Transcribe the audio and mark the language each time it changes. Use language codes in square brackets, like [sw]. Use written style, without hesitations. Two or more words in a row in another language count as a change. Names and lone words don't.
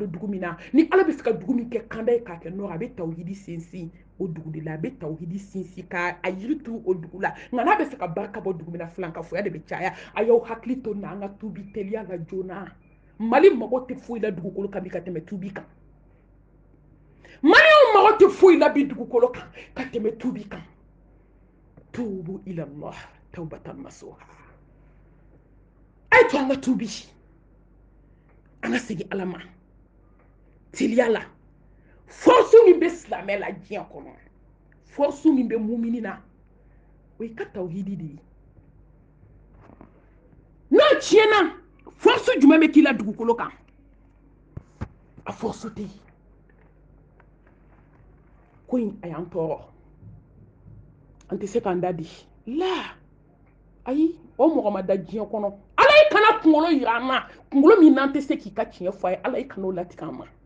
[bm] dugu min na ni ala be se ka dugu min kɛ kanda ye k'a kɛ nɔrɔ a be tawhidi sinsin o dugu de la a be tawhidi sinsin ka a yiri turu o dugu la nga n'a be se ka barka bɔ dugu min na filan ka foya de be caya a y'aw hakili to na an ka tubi teliya la joona mali mago tɛ foyi la dugukolo kan bi ka tɛmɛ tubi kan maliyɛnw mago tɛ foyi la bi dugukolo kan ka tɛmɛ tubi kan [ar] توبوا إلى الله توبة نصوحا [bm] ay to an ka tubi an ka segin ala ma teliya la force min bɛ silamɛ la diɲɛ kɔnɔ force min bɛ mumini na o ye ka tawhidi de ye n'a tiɲɛna force jumɛn bɛ k'i la dugukolo kan a force tɛ yen ko in a y'an tɔɔrɔ an tɛ se k'an da di la ayi o mɔgɔ ma da diɲɛ kɔnɔ ala i kana kunkolo yira an na kunkolo min n'an tɛ se k'i ka tiɲɛ fɔ a ye ala i kana o latigɛ an ma